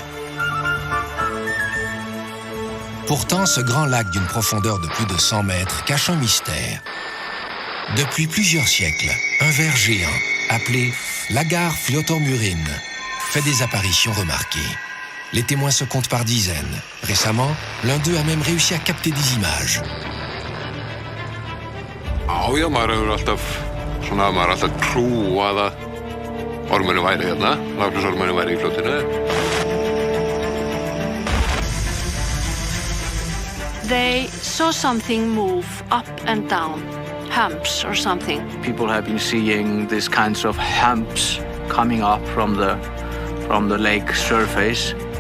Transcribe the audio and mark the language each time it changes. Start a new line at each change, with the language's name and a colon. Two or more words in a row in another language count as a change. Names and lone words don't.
French: Pourtant, ce grand lac d'une profondeur de plus de 100 mètres cache un mystère. Depuis plusieurs siècles, un ver géant, appelé Lagarfljoy fait des apparitions remarquées. Les témoins se comptent par dizaines. Récemment, l'un d'eux a même réussi à capter des images.
Icelandic: Já, maður hefur alltaf trúað að ormurinn væri hérna, Lagarfljósormurinn væri í fljótinu.
English: They saw something move up and down, humps or something. People have been seeing these kinds of humps coming up from the lake surface.